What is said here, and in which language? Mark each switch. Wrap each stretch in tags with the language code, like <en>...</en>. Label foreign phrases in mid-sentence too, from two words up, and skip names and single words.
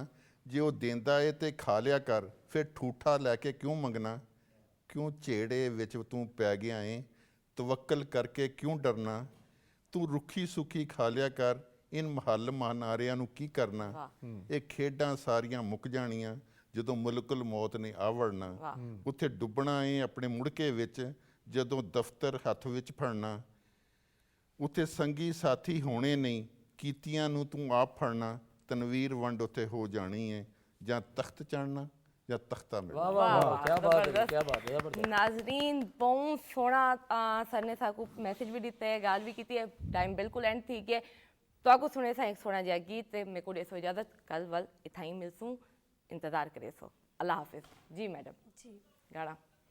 <pa>ਜੇ ਵੋ ਦੇਂਦਾ ਹੈ ਤੇ ਖਾ ਲਿਆ ਕਰ ਫਿਰ ਠੂਠਾ ਲੈਕੇ ਕਿਉਂ ਮੰਗਣਾ। ਕਿਉਂ ਝੇੜੇ ਵਿਚ ਤੂ ਪੈ ਗਿਆ ਹੈ ਤਵੱਕਲ ਕਰਕੇ ਕਿਉਂ ਡਰਨਾ। ਤੂ ਰੁੱਖੀ ਸੁੱਖੀ ਖਾ ਲਿਆ ਕਰ ਇਨ ਮਹਿਲ ਮਹਾਨਾਰੀਆਂ ਨੂ ਕੀ ਕਰਨਾ। ਯੇ ਖੇਡਾਂ ਸਾਰੀਆਂ ਮੁੱਕ ਜਾਣੀਆਂ ਜਦੋਂ ਮੁਲਕੁਲ ਮੌਤ ਨੇ ਆਵੜਨਾ। ਉੱਥੇ ਡੁੱਬਣਾ ਏ ਆਪਣੇ ਮੁੜਕੇ ਵਿੱਚ ਜਦੋਂ ਦਫ਼ਤਰ ਹੱਥ ਵਿੱਚ ਫੜਨਾ। ਉੱਥੇ ਸੰਗੀ ਸਾਥੀ ਹੋਣੇ ਨਹੀਂ ਕੀਤੀਆਂ ਨੂੰ ਤੂੰ ਆਪ ਫੜਨਾ। ਤਨਵੀਰ ਵੰਡ ਉੱਥੇ ਹੋ ਜਾਣੀ ਏ ਜਾਂ ਤਖਤ ਚੜਨਾ ਜਾਂ ਤਖਤਾ मिलना।</pa> <skr>ناظرین بہت سوہنا سر نے ساکو میسج بھی دتا ہے، گال بھی کی ہے. ٹائم بالکل اینڈ تھی گیا تو آپ کو سنے سا ایک سوہنا جہا گیت میرے کو دیسو اجازت. کل ول اتنا ہی ملسوں، انتظار کرے سو. اللہ حافظ جی میڈم جی گانا.</skr>